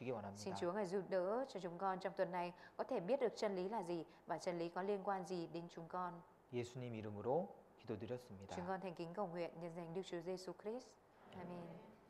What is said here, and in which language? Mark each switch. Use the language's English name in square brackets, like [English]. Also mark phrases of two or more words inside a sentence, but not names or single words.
[Vietnamese] Xin [Korean] 원합니다. [Vietnamese] Chúa Ngài giúp đỡ cho chúng con trong tuần này có thể biết được chân lý là gì và chân lý có liên quan gì đến chúng con. [Korean] 예수님 이름으로 기도드렸습니다. [Vietnamese] Chúng con thành kính cầu nguyện nhân danh Đức Chúa Giêsu Christ. Amen.